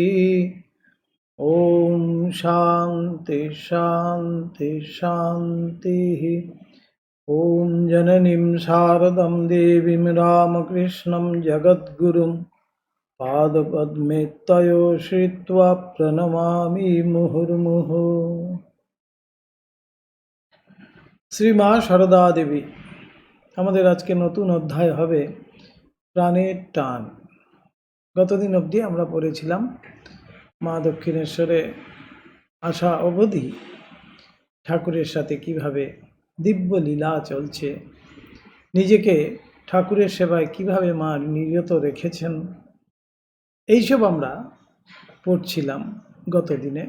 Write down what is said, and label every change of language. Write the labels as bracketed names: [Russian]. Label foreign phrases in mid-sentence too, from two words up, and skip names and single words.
[Sanskrit] ॐ शान्ति शान्ति शान्तिः। ॐ जननीं शारदं देवीं रामकृष्णं जगद्गुरुं पादपद्मे तयो श्रित्वा प्रणमामि मुहुर्मुहुः। [Bangla] শ্রীমা সারদা দেবী। আমাদের আজকে নতুন অধ্যায় হবে প্রাণের টান। গতদিন অবধি আমরা পড়েছিলাম মা দক্ষিণেশ্বরে আসা অবধি ঠাকুরের সাথে কিভাবে দিব্য লীলা চলছে, নিজেকে ঠাকুরের সেবায় কিভাবে মা নিরত রেখেছেন, এইসব আমরা পড়ছিলাম গতদিনে।